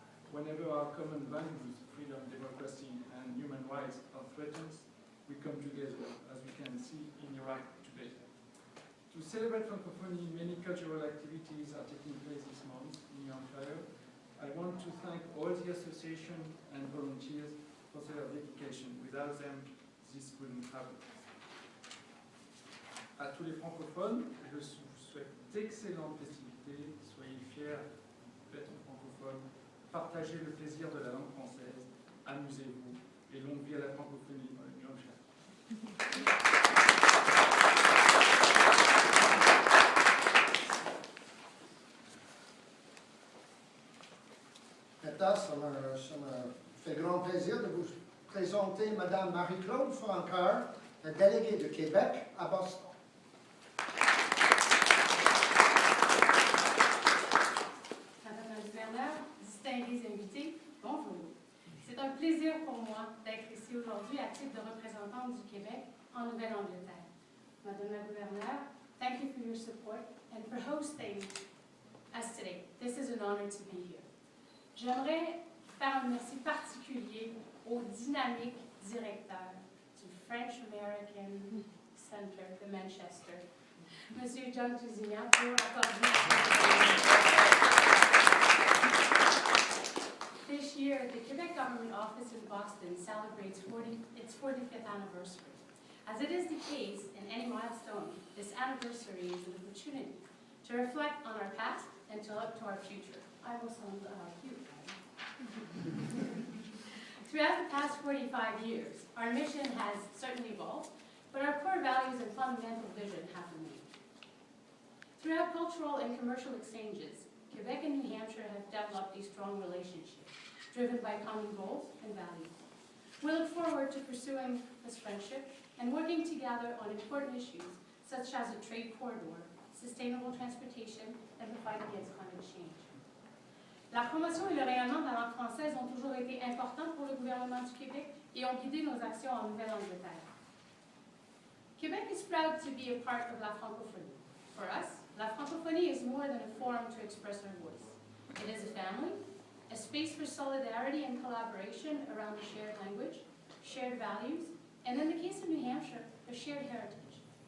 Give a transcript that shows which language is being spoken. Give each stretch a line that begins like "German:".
English: Whenever our common values, freedom, democracy, and human rights are threatened, we come together, as we can see in Iraq today. To celebrate Francophonie, many cultural activities are taking place this month in New Hampshire. I want to thank all the associations and volunteers for their dedication. Without them, this couldn't happen.
French: À tous les francophones, je vous souhaite d'excellentes festivités. Soyez fiers d'être francophones. Partagez le plaisir de la langue française. Amusez-vous. Et longue vie à la francophonie dans le New Hampshire. Maintenant, ça me fait grand plaisir de vous présenter Mme Marie-Claude Francoeur, la déléguée de Québec à Boston. Madame la gouverneure, distingués invités, bonjour. C'est un plaisir pour moi d'être ici aujourd'hui à titre de représentante du Québec en Nouvelle-Angleterre. Madame la gouverneure,
English: thank you for your support and for hosting us today. This is an honor to be here.
French: J'aimerais faire un merci particulier au dynamique directeur du Franco-American Center de Manchester, Monsieur John Tousignan, pour accorder.
English: This year, the Quebec Government Office in Boston celebrates its 45th anniversary. As it is the case in any milestone, this anniversary is an opportunity to reflect on our past and to look to our future. I will sound cute. Throughout the past 45 years, our mission has certainly evolved, but our core values and fundamental vision have remained. Throughout cultural and commercial exchanges, Quebec and New Hampshire have developed a strong relationship, driven by common goals and values. We look forward to pursuing this friendship and working together on important issues such as a trade corridor, sustainable transportation, and the fight against climate change.
French: La promotion et le rayonnement de la langue française ont toujours été importants pour le gouvernement du Québec et ont guidé nos actions en Nouvelle-Angleterre.
English: Quebec is proud to be a part of la francophonie. For us, la francophonie is more than a forum to express our voice. It is a family, a space for solidarity and collaboration around a shared language, shared values, and in the case of New Hampshire, a shared heritage.